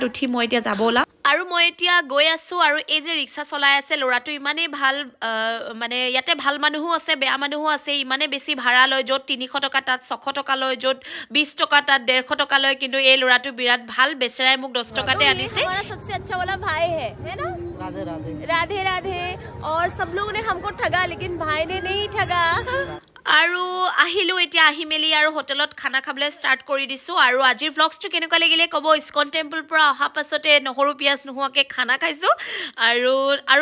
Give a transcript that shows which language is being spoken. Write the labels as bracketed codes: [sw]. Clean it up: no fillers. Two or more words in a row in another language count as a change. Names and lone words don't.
[as] উঠি মই এতিয়া যাব ওলাম আৰু মই এতিয়া গৈ আছোঁ আৰু এই যে ৰিক্সা চলাই আছে ল'ৰাটো ইমানেই ভাল মানে ইয়াতে ভাল মানুহো আছে বেয়া মানুহো আছে ইমানেই বেছি ভাড়া লয় য'ত 300 টকা তাত 600 টকা লয় য'ত 20 টকা তাত 150 টকা লয় কিন্তু এই ল'ৰাটো বিৰাট ভাল বেচেৰাই মোক 10 টকাতে আনিছে [hi] हमारा सबसे अच्छा वाला भाई है ना राधे राधे राधे और सब लोगों ने हमको ठगा लेकिन भाई ने नहीं ठगा [as] আৰু আহিলোঁ এতিয়া আহি মেলি আৰু হোটেলত খানা খাবলৈ ষ্টাৰ্ট কৰি দিছোঁ আৰু আজিৰ ভ্লগছটো কেনেকুৱা লাগিলে ক'ব ইস্কন টেম্পল পৰা অহা পাছতে নহৰু পিঁয়াজ নোহোৱাকৈ খানা খাইছোঁ আৰু